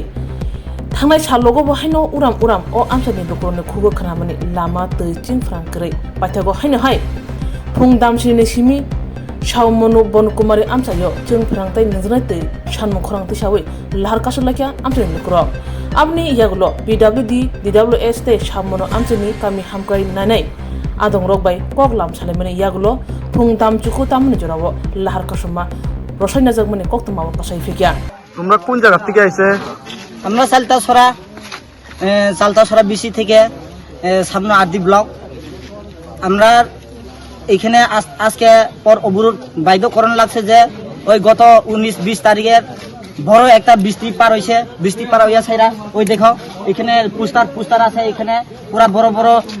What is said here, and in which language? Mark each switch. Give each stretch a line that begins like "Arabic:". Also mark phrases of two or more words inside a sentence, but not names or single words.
Kok Borok: Thangnai salogo bo haino uram o Amchaini Lulurog ni khugo khramani Lama tui Chwngpherang kri paithago haino hai phungdamsini simi Shawmonu Bonkumari Amchayo Chwngpherang tai nizrai tei Sanmukhrang tisawi Lahar Kasulaikha Amchaini Lulurog Abni yagulo PWD DWS tei Shawmonu Amchaini kami hamkai nanai adong rokbai koklam salemani yagulo phungdam chuku tamni jorawo Lahar Kasuma rosaina jagmani koktamawo kasai fikya
Bangla: তোমরা কোন জায়গা থেকে আইছে আমরা সালতাছড়া বিসি থেকে সামনে আদি ব্লক আমরা এখানে আজকে পর অবরোধ বাধ্যকরণ লাগছে যে ওই গত 19-20 তারিখের বড় একটা বৃষ্টি পার হইয়া ছাইরা ওই দেখো এখানে পুস্তার আছে এখানে পুরা বড় বড়